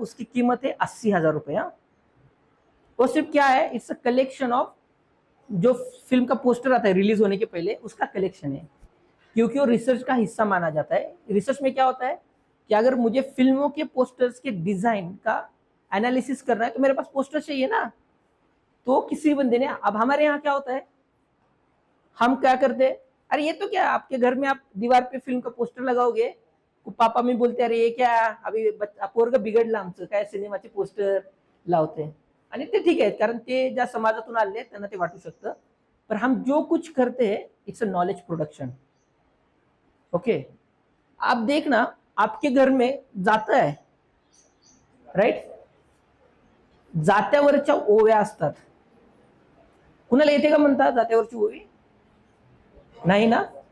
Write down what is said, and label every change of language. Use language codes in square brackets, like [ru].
[hi] उसकी कीमत है 80,000 रुपये। वो सिर्फ क्या है, इट्स अ कलेक्शन ऑफ जो फिल्म का पोस्टर आता है रिलीज होने के पहले, उसका कलेक्शन है, क्योंकि वो रिसर्च का हिस्सा माना जाता है। रिसर्च में क्या होता है कि अगर मुझे फिल्मों के पोस्टर्स के डिजाइन का एनालिसिस करना है तो मेरे पास पोस्टर चाहिए ना। तो किसी बंदे ने, अब हमारे यहाँ क्या होता है, हम क्या करते हैं, अरे ये तो क्या, आपके घर में आप दीवार पे फिल्म का पोस्टर लगाओगे, पापा मी बोलते अरे हे क्या अभी [mr] पोरगं बिघडलं आमचं, काय सिनेमाचे पोस्टर लावते, आणि ते ठीक आहे, कारण ते ज्या समाजातून आले त्यांना ते वाटू शकतं। [hi] पर हम जो कुछ करते हैं it's a knowledge production. Okay, आप देखना आपके घर में जाता है, राइट, [mr] जात्यावरच्या ओव्या असतात, कुणाला येते का म्हणता जात्यावरची ओवी? [hi] नहीं ना।